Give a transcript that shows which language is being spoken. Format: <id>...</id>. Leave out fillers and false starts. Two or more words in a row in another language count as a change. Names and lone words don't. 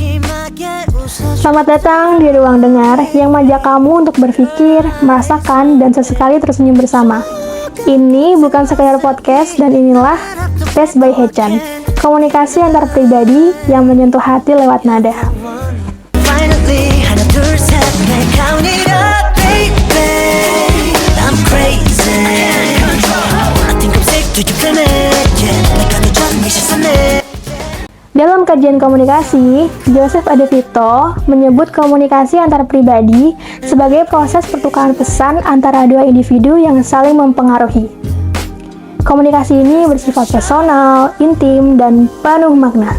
<id>Selamat datang di Ruang Dengar yang mengajak kamu untuk berpikir, merasakan, dan sesekali tersenyum bersama. Ini bukan sekedar podcast dan inilah Tes by Hechan, komunikasi antar pribadi yang menyentuh hati lewat nada.</id> <en>Finally,</en> <ko>하나 둘 셋 넷</ko> <en>count it up, baby. I'm crazy. I think I'm sick to your planet. Yeah,</en> <ko>내가 더 좋은 이 시선에.</ko> <id>Dalam kajian komunikasi, Joseph Adevito menyebut komunikasi antar pribadi sebagai proses pertukaran pesan antara dua individu yang saling mempengaruhi. Komunikasi ini bersifat personal, intim, dan penuh makna.</id>